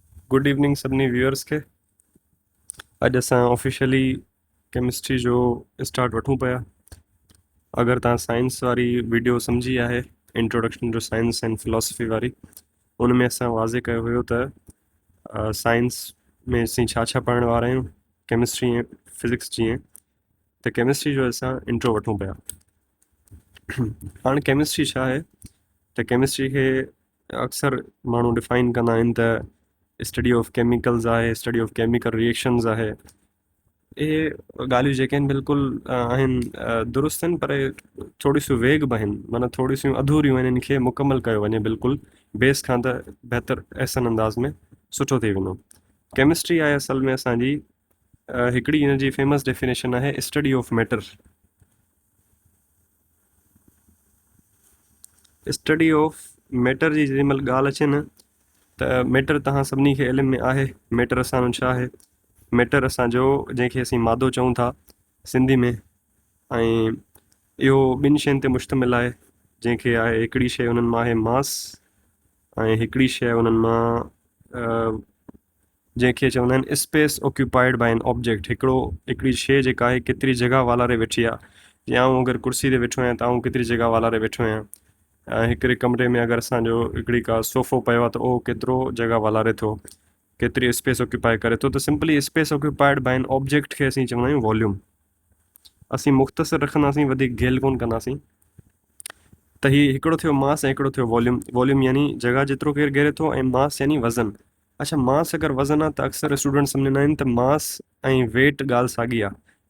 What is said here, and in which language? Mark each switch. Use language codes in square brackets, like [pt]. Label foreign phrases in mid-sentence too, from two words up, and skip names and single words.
[en] good evening [sd] सभिनी व्यूअर्स के। अॼु असां ऑफिशियली केमिस्ट्री जो स्टार्ट वठूं पिया। अगरि तव्हां साइंस वारी वीडियो सम्झी आहे, इंट्रोडक्शन टू साइंस एंड फिलोसफी वारी, उन में असां वाज़े कयो हुयो त साइंस में असीं छा छा पढ़ण वारा आहियूं, केमिस्ट्री ऐं फिज़िक्स जीअं। त केमिस्ट्री जो असां इंट्रो वठूं पिया। हाणे केमिस्ट्री छा आहे त केमिस्ट्री खे अक्सर माण्हू डिफाइन कंदा आहिनि त [en] study of chemicals [sd] आहे, [en] study of chemical reactions [sd] आहे। इहे ॻाल्हियूं जेके आहिनि बिल्कुलु आहिनि दुरुस्त आहिनि, पर थोरी वेग बि आहिनि, माना थोरी सियूं अधूरियूं आहिनि। इन्हनि खे मुकमल कयो वञे बिल्कुलु बेस खां त बहितर ऐसन अंदाज़ में सुठो थी वेंदो। केमिस्ट्री आहे असल में असांजी हिकिड़ी हिन जी [en] famous definition [sd] आहे [en] study of matter. study of matter [sd] जी जेॾी महिल ॻाल्हि अचे न, त मैटर तव्हां सभिनी खे इल्म में आहे। मैटर असांजो छा आहे? मैटर असांजो जंहिंखे असीं मादो चऊं था सिंधी में, ऐं इहो ॿिनि शयुनि ते मुश्तमिल आहे। जंहिंखे आहे हिकिड़ी शइ उन्हनि मां आहे मास, ऐं हिकिड़ी शइ उन्हनि मां जंहिंखे चवंदा आहिनि [en] space occupied by an object. [sd] हिकिड़ी शइ जेका आहे केतिरी जॻह वालारे वेठी आहे। या आउं अगरि कुर्सी ते वेठो आहियां त आउं केतिरी जॻह वालारे वेठो आहियां। हिकिड़े कमरे में अगरि असांजो हिकिड़ी का सोफ़ो पियो आहे त उहो केतिरो जॻह वालारे थो, केतिरी [en] space occupy [sd] करे थो। त [en] simply space occupied by an object [sd] खे असीं चवंदा आहियूं वॉल्यूम। असीं मुख़्तसिर रखंदासीं, वधीक घेल कोन कंदासीं। त हीउ हिकिड़ो थियो मास ऐं हिकिड़ो थियो वॉल्यूम। वॉल्यूम यानी जॻह जेतिरो केरु घेरे थो, ऐं मास यानी वज़न। अच्छा, मास अगरि वज़न आहे त अक्सर स्टूडेंट सम्झंदा आहिनि त मास ऐं वेट ॻाल्हि साॻी आहे।